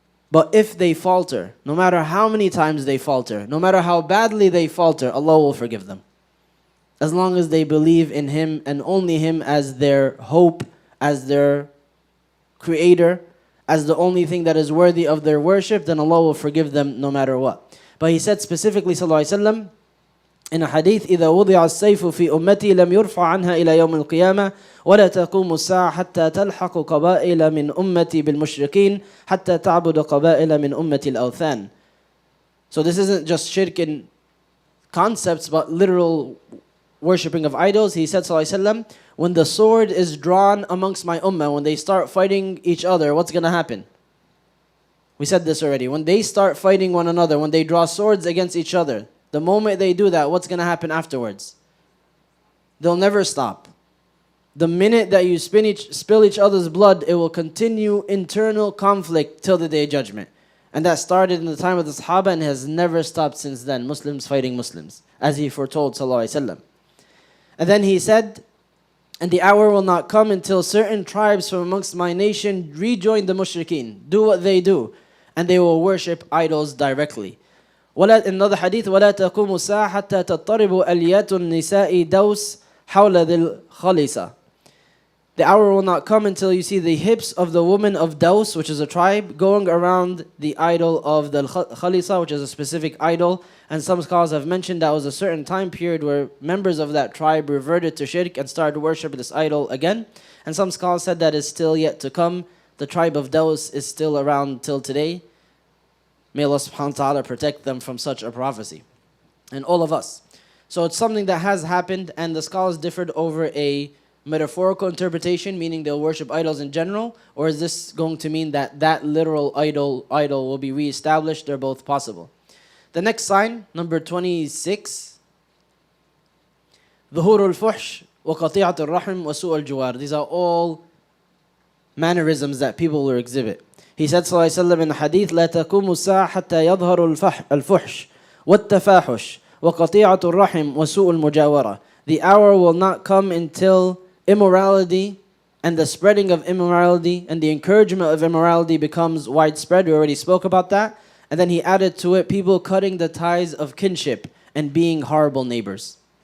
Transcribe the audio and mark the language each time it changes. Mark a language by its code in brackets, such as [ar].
[en] But if they falter, no matter how many times they falter, no matter how badly they falter, Allah will forgive them. As long as they believe in Him and only Him as their hope, as their creator, as the only thing that is worthy of their worship, then Allah will forgive them no matter what. But He said specifically, sallallahu alaihi wasallam, in a hadith, [ar] إذا وضع السيف في أمتي لم يرفع عنها إلى يوم القيامة ولا تقوم الساعة حتى تلحق قبائل من أمتي بالمشركين حتى تعبد قبائل من أمتي الأوثان. [en] So this isn't just shirk in concepts, but literal worshipping of idols. He said, sallallahu alaihi wasallam, when the sword is drawn amongst my ummah, when they start fighting each other, what's going to happen? We said this already. When they start fighting one another, when they draw swords against each other, the moment they do that, what's going to happen afterwards? They'll never stop. The minute that you spill each other's blood, it will continue internal conflict till the Day of Judgment. And that started in the time of the Sahaba and has never stopped since then. Muslims fighting Muslims, as He foretold, sallallahu alaihi wasallam. And then He said, and the hour will not come until certain tribes from amongst my nation rejoin the mushrikeen, do what they do, and they will worship idols directly. In another hadith, [ar] وَلَا تَقُومُ السَّاعَةُ حَتَّى تَضْطَرِبُ أَلْيَاتُ النِّسَاءِ دَوْسِ حَوْلَ ذِي الْخَلِيصَةِ. [en] The hour will not come until you see the hips of the woman of Daws, which is a tribe, going around the idol of the Khalisa, which is a specific idol. And some scholars have mentioned that was a certain time period where members of that tribe reverted to shirk and started worshiping this idol again. And some scholars said that is still yet to come. The tribe of Daws is still around till today. May Allah subhanahu wa ta'ala protect them from such a prophecy. And all of us. So it's something that has happened, and the scholars differed over a metaphorical interpretation, meaning they'll worship idols in general, or is this going to mean that that literal idol will be reestablished? They're both possible. The next sign, number 26, [ar] ظهور الفحش وقطيعة الرحم وسوء الجوار. [en] These are all mannerisms that people will exhibit. He said, sallallahu alaihi wasallam, in the hadith, [ar] لا تقوم الساعة حتى يظهر الفحش والتفاحش وقطيعة الرحم وسوء المجاورة. [en] The hour will not come until immorality and the spreading of immorality and the encouragement of immorality becomes widespread. We already spoke about that. And then he added to it people cutting the ties of kinship and being horrible neighbors.